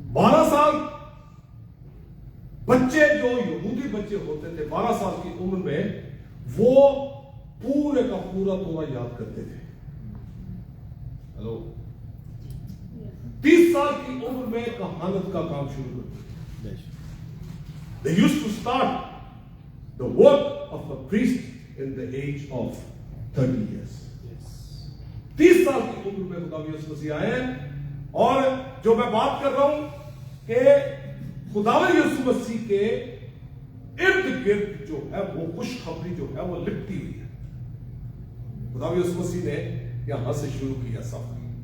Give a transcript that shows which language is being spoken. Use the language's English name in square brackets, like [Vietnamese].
[Hindi] 12 साल बच्चे जो यहूदी बच्चे होते थे, 12 साल की उम्र में वो पूरे का पूरा तोरा याद करते थे। हेलो, 30 साल की उम्र में कहानत का काम शुरू करते थे। [English] They used to start the work of a priest in the age of 30 years. [Hindi] 30 साल की उम्र में खुदा यीशु मसीह आए हैं, और जो मैं बात कर रहा हूं कि खुदा यीशु मसीह के इर्द गिर्द जो है वो खुशखबरी जो है वो लिपटी हुई है। खुदा यीशु मसीह ने यहां से शुरू किया सफर।